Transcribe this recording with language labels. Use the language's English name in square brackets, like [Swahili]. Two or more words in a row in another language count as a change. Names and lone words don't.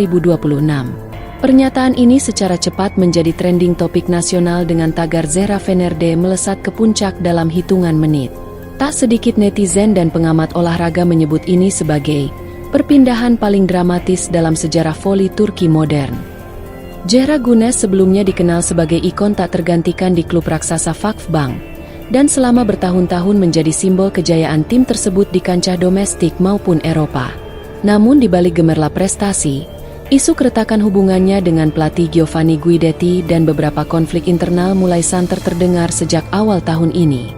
[Indonesian] Pernyataan ini secara cepat menjadi [English] trending topik [Indonesian] nasional dengan tagar Zehra Fener'de melesat ke puncak dalam hitungan menit. Tak sedikit netizen dan pengamat olahraga menyebut ini sebagai perpindahan paling dramatis dalam sejarah voli Turki modern. Zehra Güneş sebelumnya dikenal sebagai ikon tak tergantikan di klub raksasa Vakfbank, dan selama bertahun-tahun menjadi simbol kejayaan tim tersebut di kancah domestik maupun Eropa. Namun di balik gemerlap prestasi, isu keretakan hubungannya dengan pelatih Giovanni Guidetti dan beberapa konflik internal mulai santer terdengar sejak awal tahun ini.